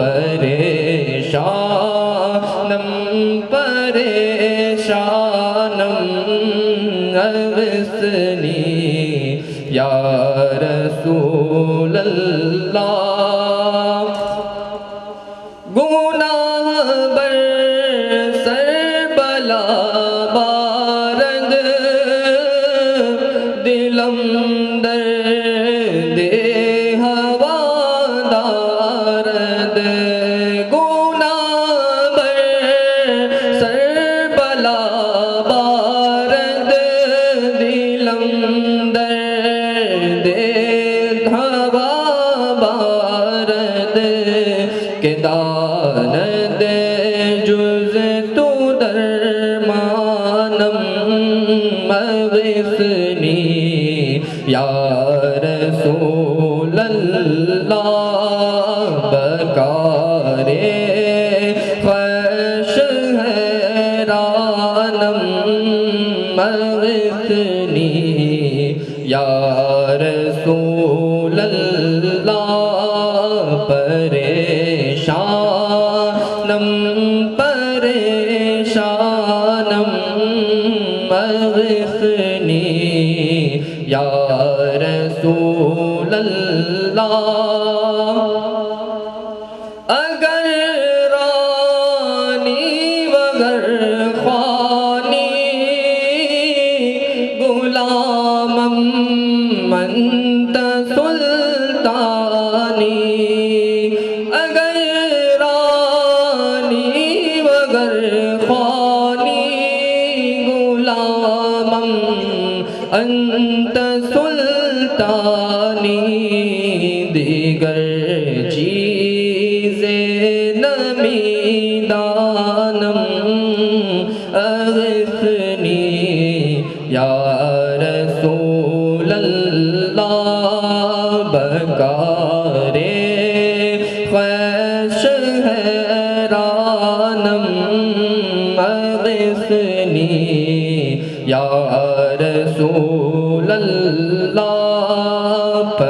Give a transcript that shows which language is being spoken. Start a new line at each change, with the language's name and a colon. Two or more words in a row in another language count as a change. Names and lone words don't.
Persian: پریشانم پریشانم
Arabic: اغثنی یا رسول اللہ
Persian: گناہ بر سر بلا بارد دلم درد ہوا دارد گناہ بر سر بلا بارد دلم درد ہوا بارد کہ داند جز تو درمانم
Arabic: اغثنی یا رسول اللہ
Persian: بکارے خوش
Arabic: حیرانم اغثنی یا رسول اللہ
Persian: پریشانم پریشانم
Arabic: اغثنی یا رسول اللہ
Persian: اگر رانی وگر خوانی غلامم منت سلطانی اگر رانی وگر خوانی غلامم انت سلطانی دیگر چیزیں نمی دانم
Arabic: اغثنی یا رسول اللہ
Persian: بکارے خوش حیرانم
Arabic: اغثنی یا رسول اللہ